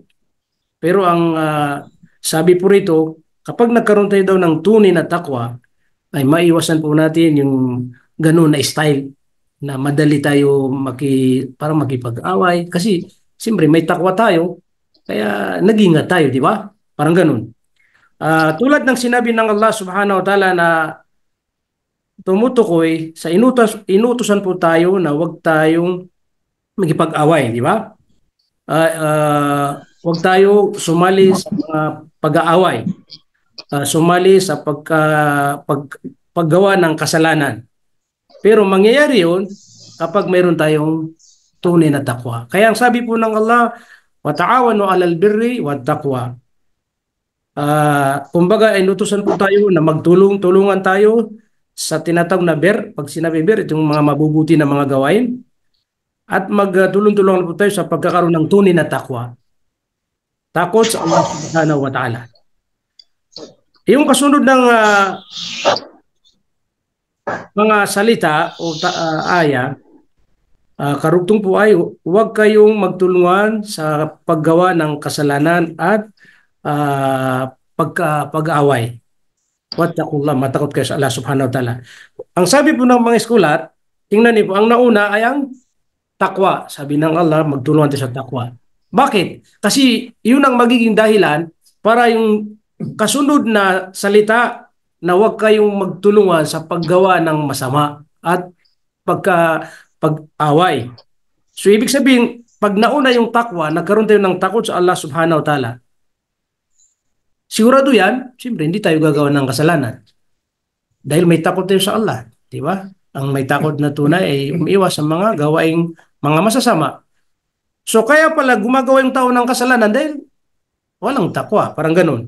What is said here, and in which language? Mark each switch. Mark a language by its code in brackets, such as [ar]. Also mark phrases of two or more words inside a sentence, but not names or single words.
[tl] Pero ang sabi po rito, kapag nagkaroon tayo daw ng tunay na takwa, ay maiwasan po natin yung ganun na style na madali tayo parang makipag-away. Kasi siyempre may takwa tayo, kaya nag-ingat tayo, di ba? Parang ganun. Tulad ng sinabi ng [ar] الله سبحانه وتعالى [tl] na tumutukoy sa inutusan po tayo na huwag tayong magipag-away, di ba? Huwag tayo sumali sa mga pag-aaway, sumali sa paggawa ng kasalanan. Pero mangyayari yun kapag mayroon tayong tunay na takwa. Kaya ang sabi po ng Allah, [ar] وتعاونوا على البر والتقوى. [tl] Kumbaga, inutusan po tayo na magtulong-tulungan tayo sa tinatawag na pag sinabi itong mga mabubuti na mga gawain, at magtulong-tulungan po tayo sa pagkakaroon ng tunay na takwa. Takot sa [ar] الله سبحانه وتعالى. [tl] Yung kasunod ng mga salita o aya, karugtong po ay huwag kayong magtulungan sa paggawa ng kasalanan at pag-aaway. Wattaqullah, matakot kayo sa [ar] الله سبحانه وتعالى. [tl] Ang sabi po ng mga eskulat, tingnan niyo po, ang nauna ay ang takwa. Sabi ng Allah, magtulungan tayo sa takwa. Bakit? Kasi yun ang magiging dahilan para yung kasunod na salita na huwag kayong magtulungan sa paggawa ng masama at pag-away. So ibig sabihin, pag nauna yung takwa, nagkaroon tayo ng takot sa [ar] الله سبحانه وتعالى, [tl] sigurado yan, siyempre hindi tayo gagawa ng kasalanan. Dahil may takot tayo sa Allah, di ba? Ang may takot na tunay ay umiiwas sa mga gawaing mga masasama. So kaya pala gumagawa yung tao ng kasalanan dahil walang takwa, parang ganun.